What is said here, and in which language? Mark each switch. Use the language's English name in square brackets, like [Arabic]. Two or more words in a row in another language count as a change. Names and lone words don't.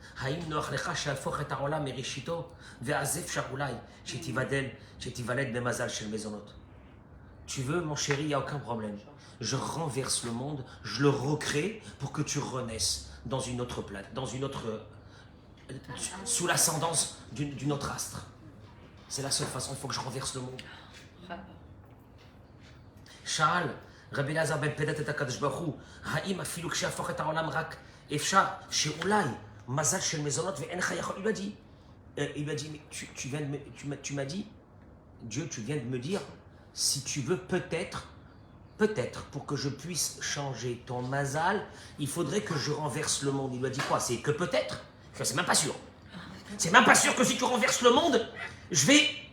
[French] Tu veux, mon chéri, il n'y a aucun problème. Je renverse le monde, je le recrée pour que tu renaisses dans une autre planète, sous l'ascendance d'une autre astre. C'est la seule façon, il faut que je renverse le monde. [Hebrew] שאל רבי אלעזר בן פדת את הקדוש ברוך הוא, האם אפילו כשיהפוך את העולם רק אפשר שאולי מזל של מזונות ואין לך יכול... [French] Il lui a dit, mais tu m'as dit, Dieu, tu viens de me dire, si tu veux peut-être, pour que je puisse changer ton mazal, il faudrait que je renverse le monde. Il lui a dit quoi? C'est que peut-être? C'est même pas sûr. C'est même pas sûr que si tu renverses le monde, je vais...